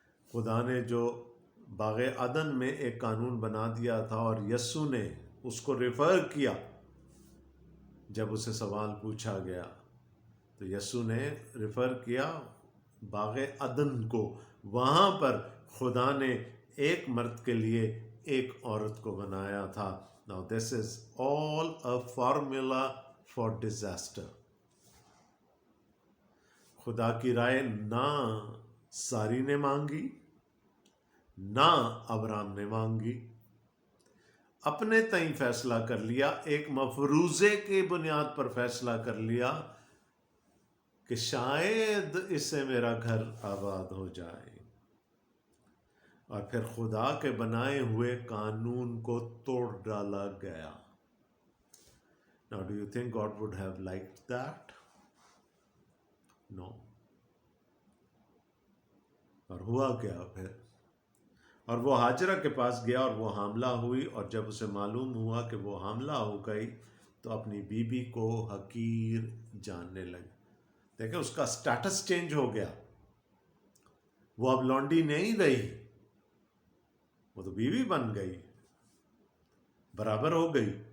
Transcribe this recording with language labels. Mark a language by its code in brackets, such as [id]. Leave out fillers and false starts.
[ur] خدا نے جو باغ عدن میں ایک قانون بنا دیا تھا، اور یسوع نے اس کو ریفر کیا جب اسے سوال پوچھا گیا، تو یسوع نے ریفر کیا باغ عدن کو. وہاں پر خدا نے ایک مرد کے لیے ایک عورت کو بنایا تھا. [en] Now this is all a formula for disaster. [ur] خدا کی رائے نہ ساری نے مانگی، نہ ابرام نے مانگی. اپنے تئیں فیصلہ کر لیا، ایک مفروضے کی بنیاد پر فیصلہ کر لیا کہ شاید اس سے میرا گھر آباد ہو جائے، اور پھر خدا کے بنائے ہوئے قانون کو توڑ ڈالا گیا. [en] Now do you think God would have liked that? No. [ur] اور ہوا کیا پھر؟ اور وہ ہاجرہ کے پاس گیا اور وہ حاملہ ہوئی، اور جب اسے معلوم ہوا کہ وہ حاملہ ہو گئی تو اپنی بیوی کو حقیر جاننے لگی. دیکھیں اس کا سٹیٹس چینج ہو گیا. وہ اب لونڈی نہیں رہی، وہ تو بیوی بن گئی، برابر ہو گئی.